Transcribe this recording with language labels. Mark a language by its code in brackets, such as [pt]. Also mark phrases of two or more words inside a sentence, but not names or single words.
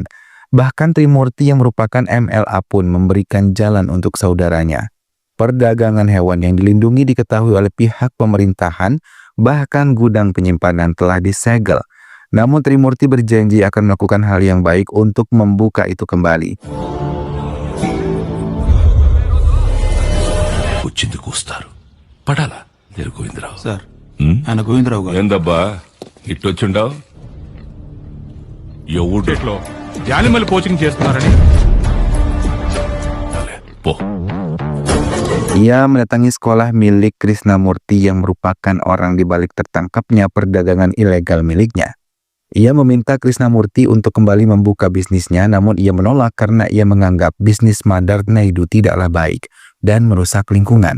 [id] Bahkan Trimurti yang merupakan MLA pun memberikan jalan untuk saudaranya. Perdagangan hewan yang dilindungi diketahui oleh pihak pemerintahan, bahkan gudang penyimpanan telah disegel. Namun Trimurti berjanji akan melakukan hal yang baik untuk membuka itu kembali. Sir. [te] ఆయన గోవిందరావు గారు ఏందబ్బా ఇట్టొచ్చుండావు ఎవడో [en] animal coaching [te] చేస్తున్నారని పో. [id] Ia mendatangi sekolah milik Krishnamurti yang merupakan orang di balik tertangkapnya perdagangan ilegal miliknya. Ia meminta Krishnamurti untuk kembali membuka bisnisnya, namun ia menolak karena ia menganggap bisnis Madar Naidu tidaklah baik dan merusak lingkungan.